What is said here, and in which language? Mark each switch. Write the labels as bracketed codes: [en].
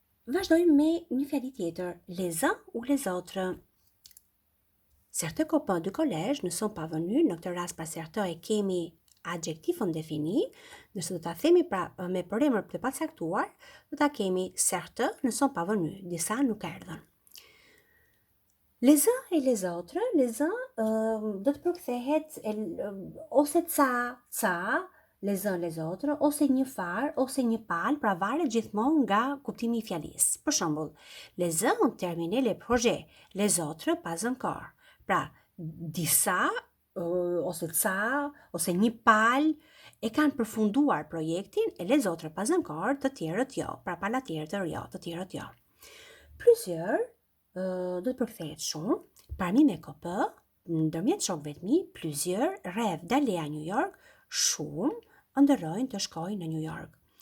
[sq] Vazhdojmë me një fjali tjetër. [fr] Les uns ou les autres. Certains copains du collège ne sont pas venus. [sq] Në këtë rast pra certains e kemi adjektif indéfini. Nëse do ta themi pra me përemër të pacaktuar, do ta kemi [fr] certains ne sont pas venus. [sq] Disa nuk erdhën. Les uns et les autres, les uns do të përkthehet ose ca, [fr] les uns les autres, [sq] ose një far, ose një pal, pra varet gjithmonë nga kuptimi i fjalisë. Për shembull, [fr] les uns ont terminé les projets, les autres pas encore. [sq] Pra, disa, ose ca, ose një pal, e kanë përfunduar projektin, [fr] e les autres pas encore, [sq] të tjerët jo. Pra, pala tjerët jo, të tjerët jo. Plusieurs, do të përkthehet shumë, [fr] parmi mes copains, [sq] ndërmjet shokëve të mi, [fr] plusieurs rêvent d'aller à New York, [sq] shumë ndërrojnë të shkojnë në New York.